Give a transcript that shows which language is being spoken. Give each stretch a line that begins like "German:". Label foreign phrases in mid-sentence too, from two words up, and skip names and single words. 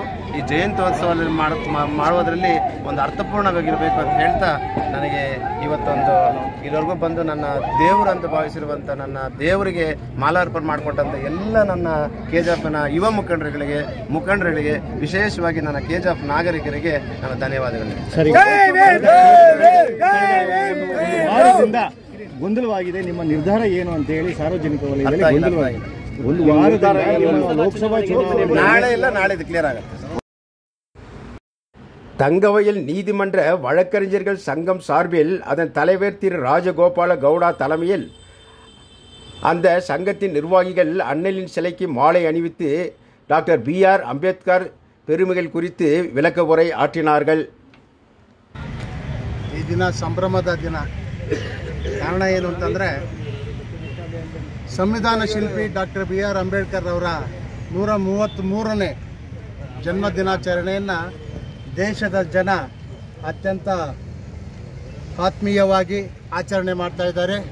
Kannada: ಈ ಜಯಂತ್ಯೋತ್ಸವದಲ್ಲಿ ಮಾಡುವುದರಲ್ಲಿ ಒಂದು ಅರ್ಥಪೂರ್ಣವಾಗಿರಬೇಕು ಅಂತ ಹೇಳ್ತಾ, ನನಗೆ ಇವತ್ತೊಂದು ಇಲ್ಲಿವರೆಗೂ ಬಂದು ನನ್ನ ದೇವರು ಅಂತ ಭಾವಿಸಿರುವಂಥ ನನ್ನ ದೇವರಿಗೆ ಮಾಲಾರ್ಪಣೆ ಮಾಡಿಕೊಟ್ಟಂಥ ಎಲ್ಲ ನನ್ನ KJFನ ಯುವ ಮುಖಂಡರುಗಳಿಗೆ ವಿಶೇಷವಾಗಿ ನನ್ನ KJF ನಾಗರಿಕರಿಗೆ ನನ್ನ ಧನ್ಯವಾದಗಳು. ಗೊಂದಲವಾಗಿದೆ, ನಿಮ್ಮ ನಿರ್ಧಾರ ಏನು ಅಂತ ಹೇಳಿ ಸಾರ್ವಜನಿಕ ವಲಯದಲ್ಲಿ ಗೊಂದಲವಾಗಿದೆ. ಒಂದು ವಾರದಿಂದ ಲೋಕಸಭಾ ಚುನಾವಣೆ ನಾಳೆ ಇಲ್ಲ, ನಾಳೆ ಕ್ಲಿಯರ್ ಆಗುತ್ತೆ.
Tamil: தங்கவயல் நீதிமன்ற வழக்கறிஞர்கள் சங்கம் சார்பில் அதன் தலைவர் திரு ராஜகோபால கவுடா தலைமையில் அந்த சங்கத்தின் நிர்வாகிகள் அண்ணலின் சிலைக்கு மாலை அணிவித்து டாக்டர் BR ಅಂಬೇಡ್ಕರ್ பெருமைகள் குறித்து விளக்க உரை ஆற்றினார்கள்.
Kannada: ಈ ದಿನ ಸಂಭ್ರಮದ ದಿನ. ಕಾರಣ ಏನು ಅಂತಂದರೆ, ಸಂವಿಧಾನ ಶಿಲ್ಪಿ ಡಾಕ್ಟರ್ BR ಅಂಬೇಡ್ಕರ್ ಅವರ 133ನೇ ಜನ್ಮ ದಿನಾಚರಣೆಯನ್ನು ದೇಶದ ಜನ ಅತ್ಯಂತ ಆತ್ಮೀಯವಾಗಿ ಆಚರಣೆ ಮಾಡ್ತಾ ಇದ್ದಾರೆ.